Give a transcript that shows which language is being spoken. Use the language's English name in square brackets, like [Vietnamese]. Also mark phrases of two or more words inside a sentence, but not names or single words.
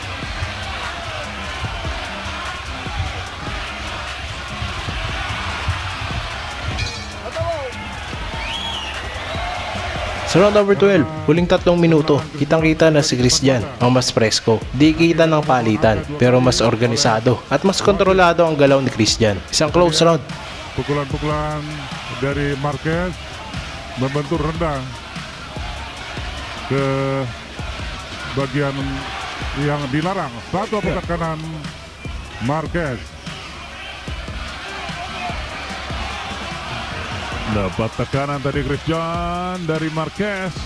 [Filipino] Sa [English] round number 12, [Filipino] huling 3 minuto, kitang-kita na si Christian ang mas presko. Di kita ng palitan, pero mas organisado at mas kontrolado ang galaw ni Christian. Isang close round. [Indonesian] Pukulan-pukulan dari Marquez membentur rendah ke bagian yang dilarang. Satu uppercut kanan Marquez. Dapat tekanan tadi Chris John dari Marquez.